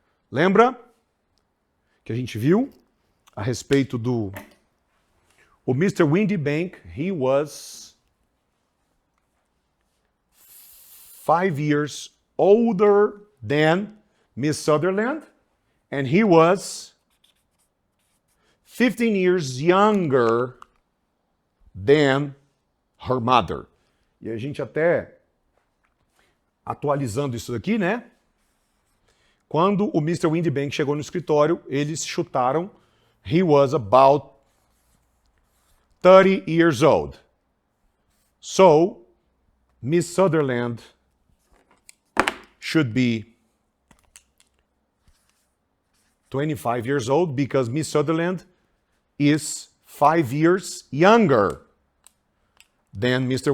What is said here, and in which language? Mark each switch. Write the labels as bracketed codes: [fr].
[pt] Lembra que a gente viu a respeito do o Mr. Windybank? [en] He was 5 years older than Miss Sutherland, and he was 15 years younger than her mother. [pt] E a gente até atualizando isso aqui, né? Quando o Mr. Windybank chegou no escritório, eles chutaram [en] he was about 30 years old. So, Miss Sutherland should be 25 years old because Miss Sutherland is 5 years younger than Mr.